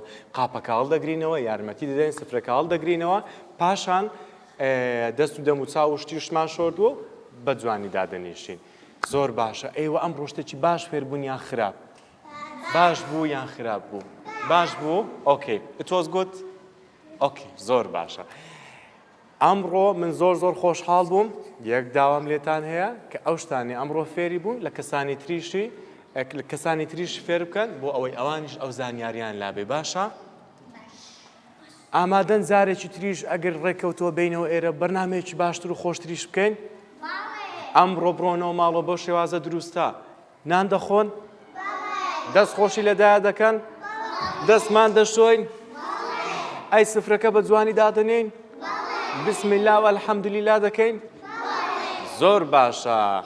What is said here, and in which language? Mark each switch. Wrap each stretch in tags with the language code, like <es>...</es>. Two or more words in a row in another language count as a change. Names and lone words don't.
<ckb>قاپەکە هەڵدەگرینەوە یارمەتی دەدەین سفرەکە هەڵدەگرینەوە پاشان دەست و دەم و چاو و شتیشمان شۆردووە بە جوانی دادەنیشین زۆر باشە ئێوە ئەم ڕۆشتێکی باش فێربوون یان خراپ باش بوو یان خراپ بوو باش بوو ئۆکەی</ckb> <en>it was good</en> <ckb>ئۆکەی زۆر باشە ئەمڕۆ من زۆر خۆشحاڵ بووم یەک داوام لێتان هەیە کە ئەو شتانی ئەمڕۆ فێری بوون لە کەسانی تریشی فێر بکەن بۆ ئەوەی ئەوانیش ئەو زانیاریان لابێ باشە ئامادەن جارێکی تریش ئەگەر ڕێکەوتەوە بینەوە ئێرە بەرنامەیەکی باشتر و خۆشتریش بکەین ئەمڕۆ بڕۆنەوە ماڵەوە بۆ شێوازە دروستە نان دەخۆن دەست خۆشی لەدایە دەکەن دەستمان دەشۆین ئەی سفرەکە بە جوانی دادەنین</ckb> <ar>بسم الله و الحەمدولیلا</ar> <ckb>دەکەین زۆر باشە</ckb>